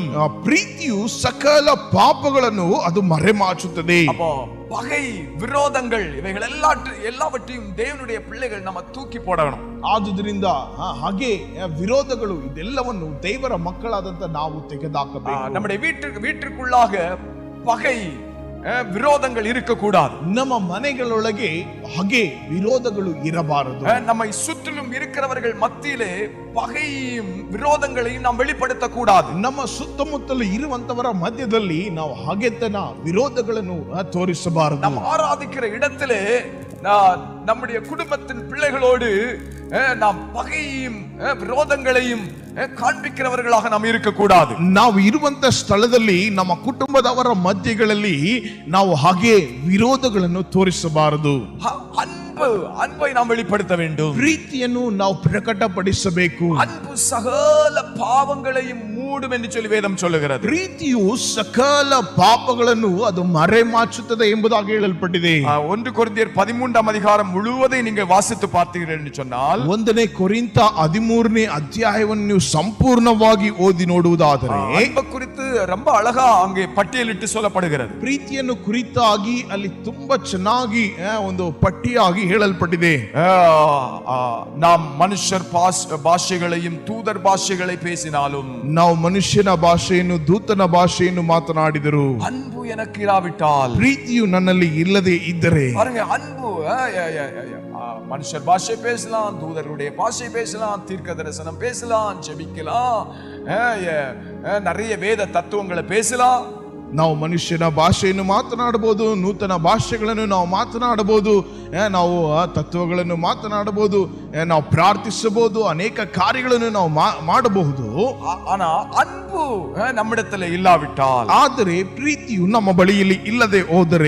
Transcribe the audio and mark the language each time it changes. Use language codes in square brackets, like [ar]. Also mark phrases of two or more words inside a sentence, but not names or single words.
[kn] ಪ್ರೀತಿಯು ಸಕಲ ಪಾಪಗಳನ್ನು ಅದು ಮರೆಮಾಚುತ್ತದೆ. [ta] அப்போ பகை விரோதங்கள் இவைகள் எல்லாவற்றையும் தேவனுடைய பிள்ளைகள் நம்ம தூக்கி போடணும். [kn] ಆದುದರಿಂದ ಹಾಗೆ ವಿರೋಧಗಳು ಇದೆಲ್ಲವನ್ನು ದೇವರ ಮಕ್ಕಳಾದಂತ ನಾವು ತೆಗೆದಾಕಬೇಕು. [ta] நம்முடைய வீட்டிற்குள்ளாக பகை விரோதங்கள் இருக்கக்கூடாது. [kn] ನಮ್ಮ ಮನೆಗಳೊಳಗೆ ಹಾಗೆ ವಿರೋಧಗಳು ಇರಬಾರದು. [ta] நம்மை சுற்றிலும் இருக்கிறவர்கள் மத்தியிலே பகையும் விரோதங்களையும் நாம் வெளிப்படுத்த கூடாது. [kn] ನಮ್ಮ ಸುತ್ತಮುತ್ತಲು ಇರುವಂತವರ ಮಧ್ಯದಲ್ಲಿ ನಾವು ಹಗೆತನ ವಿರೋಧಗಳನ್ನು ತೋರಿಸಬಾರದು. [ta] நாம் ஆராதிக்கிற இடத்திலே நம்முடைய குடும்பத்தின் பிள்ளைகளோடு நாம் பகையும் விரோதங்களையும் காண்பிக்கிறவர்களாக நாம் இருக்கக்கூடாது. [kn] ನಾವು ಇರುವಂತ ಸ್ಥಳದಲ್ಲಿ ನಮ್ಮ ಕುಟುಂಬದವರ ಮಧ್ಯಗಳಲ್ಲಿ ನಾವು ಹಾಗೆ ವಿರೋಧಗಳನ್ನು ತೋರಿಸಬಾರದು. [ta] அன்பை நாம் வெளிப்படுத்த வேண்டும். [kn] ಪ್ರೀತಿಯನ್ನು ನಾವು ಪ್ರಕಟಪಡಿಸಬೇಕು. [ta] அன்பு சகல பாவங்களையும் மூடும் என்று சொல்லி வேதம் சொல்லுகிறது. [kn] ಪ್ರೀತಿಯು ಸಕಲ ಪಾಪಗಳನ್ನು ಅದು ಮರೆಮಾಚುತ್ತದೆ ಎಂಬುದಾಗಿ ಹೇಳಲ್ಪಟ್ಟಿದೆ. [ta] 1 ಕೊರಿಂಥಿಯர் 13 அதிகாரம் முழுவதை நீங்க வாசித்து பார்த்தீர்கள் என்று சொன்னால் [kn] 1 ಕೊರಿಂಥ 13ನೇ ಅಧ್ಯಾಯವನ್ನು ನೀವು ಸಂಪೂರ್ಣವಾಗಿ ಓದಿ ನೋಡುವುದಾದರೆ [ta] அன்பை குறித்து ரொம்ப அழகா அங்கே பட்டியலிட்டு சொல்லப்படுகிறது. [kn] ಪ್ರೀತಿಯನ್ನು ಕುರಿತಾಗಿ ಅಲ್ಲಿ ತುಂಬಾ ಚೆನ್ನಾಗಿ ಒಂದು ಪಟ್ಟಿಯಾಗಿ ಹೇಳಲ್ಪಟ್ಟಿದೆ. [ta] நாம் மனுஷர் பாஷைகளையும் தூதர் பாஷைகளை பேசினாலும் [kn] ನಾವು ಮನುಷ್ಯನ ಭಾಷೆಯನ್ನು ದೂತನ ಭಾಷೆಯನ್ನು ಮಾತನಾಡಿದರು [ta] அன்பு எனக்கு இராவிட்டால் [kn] ಪ್ರೀತಿಯು ನನ್ನಲ್ಲಿ ಇಲ್ಲದೆ ಇದ್ದರೆ [ta] பாருங்க அன்பு மனுஷர் பாஷை பேசலாம், தூதருடைய பாஷை பேசலாம், தீர்க்க தரிசனம் பேசலாம், ஜெபிக்கலாம், நிறைய வேத தத்துவங்களை பேசலாம். [kn] ನಾವು ಮನುಷ್ಯನ ಭಾಷೆಯನ್ನು ಮಾತನಾಡಬಹುದು, ನೂತನ ಭಾಷೆಗಳನ್ನು ನಾವು ಮಾತನಾಡಬಹುದು, ನಾವು ತತ್ವಗಳನ್ನು ಮಾತನಾಡಬಹುದು, ನಾವು ಪ್ರಾರ್ಥಿಸಬಹುದು, ಅನೇಕ ಕಾರ್ಯಗಳನ್ನು ನಾವು ಮಾಡಬಹುದು. [ta] ಆனா அன்பு நம்மிடத்தில் இல்லாவிட்டால், [kn] ಆದರೆ ಪ್ರೀತಿಯು ನಮ್ಮ ಬಳಿಯಲ್ಲಿ ಇಲ್ಲದೆ ಹೋದರೆ